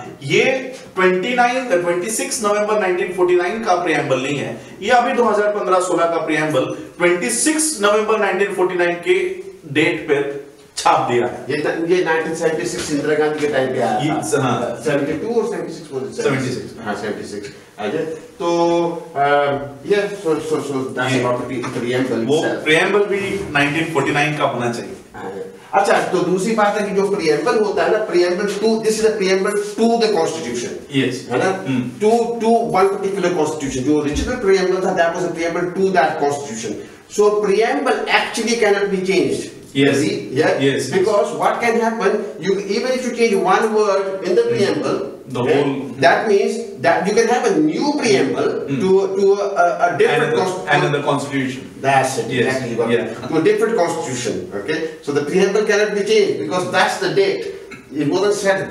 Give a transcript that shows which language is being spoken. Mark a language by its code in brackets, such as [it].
[hi] ये 26 नवंबर 1949 का प्रियम्बल नहीं है, ये अभी 2015-16 का प्रियम्बल 26 नवंबर 1949 के डेट पे छाप दिया है। ये 1976 इंदिरा गांधी के टाइम पे आया था। 72 और 76 बोल 76 हाँ 76 तो ये [en] so that's about the preamble [hi] वो [en] itself. [hi] प्रियम्बल भी 1949 का होना चाहिए। अच्छा, तो दूसरी बात है कि जो प्रियम्बल होता है ना, preamble to, [en] this is a preamble to the constitution, yes [hi] है ना, [en] To one particular constitution. जो original preamble था that was a preamble to that constitution. So preamble actually can not be changed. Yes. Yes. Because what can happen? Even if you change one word in the preamble, that means that you can have a new preamble to a different another constitution. That's it. Yes. Exactly. Yeah. To a different constitution. Okay. So the preamble cannot be changed because that's the date. It wasn't set.